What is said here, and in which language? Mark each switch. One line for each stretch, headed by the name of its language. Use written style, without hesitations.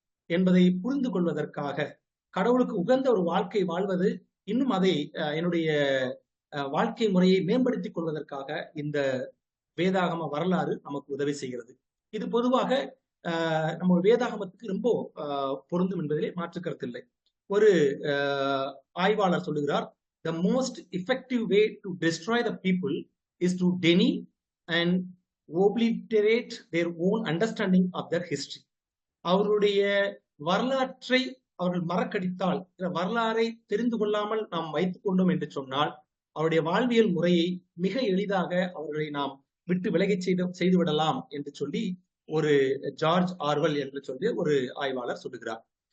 Tamil: என்பதை புரிந்து கொள்வதற்காக, கடவுளுக்கு உகந்த ஒரு வாழ்க்கை வாழ்வது, இன்னும் அதை என்னுடைய வாழ்க்கை முறையை மேம்படுத்திக் கொள்வதற்காக இந்த வேதாகம வரலாறு நமக்கு உதவி செய்கிறது. இது பொதுவாக நம்ம வேதாகமத்துக்கு ரொம்ப பொருந்தும் என்பதிலே மாற்று கருத்து இல்லை. ஒரு ஆய்வாளர் சொல்லுகிறார்,
English: the most effective way to destroy the people is to deny and obliterate their own understanding of their history.
Tamil: அவருடைய வரலாற்றை அவர்கள் மறக்கடித்தால், வரலாறை தெரிந்து கொள்ளாமல் நாம் வைத்துக் கொண்டோம் என்று சொன்னால், அவருடைய வாழ்வியல் முறையை மிக எளிதாக அவர்களை நாம் விட்டு விலகி செய்து விடலாம் என்று சொல்லி ஒரு ஜார்ஜ் ஆர்வெல் என்று சொல்லி ஒரு ஆய்வாளர் சொல்லுகிறார்.